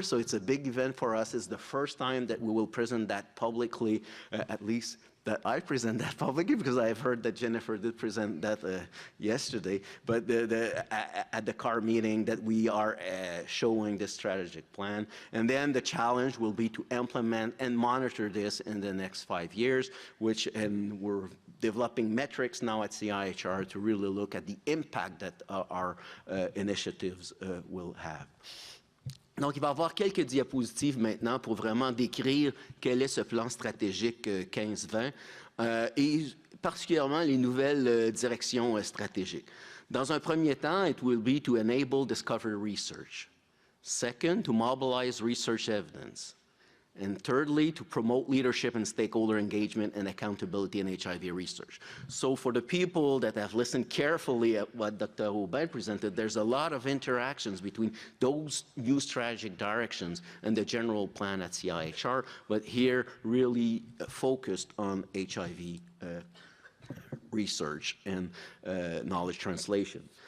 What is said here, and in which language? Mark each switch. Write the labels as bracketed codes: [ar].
[en] So it's a big event for us. It's the first time that we will present that publicly, at least that I present that publicly, because I've heard that Jennifer did present that yesterday, but at the CAHR meeting that we are showing the strategic plan. And then the challenge will be to implement and monitor this in the next 5 years, and we're developing metrics now at CIHR to really look at the impact that our initiatives will have. [fr] Donc, il va y avoir quelques diapositives maintenant pour vraiment décrire quel est ce plan stratégique 15-20 et particulièrement les nouvelles directions stratégiques. Dans un premier temps, [en] it will be to enable discovery research. Second, to mobilize research evidence. And thirdly, to promote leadership and stakeholder engagement and accountability in HIV research. So for the people that have listened carefully at what Dr. Aubin presented, there's a lot of interactions between those new strategic directions and the general plan at CIHR, but here really focused on HIV research and knowledge translation.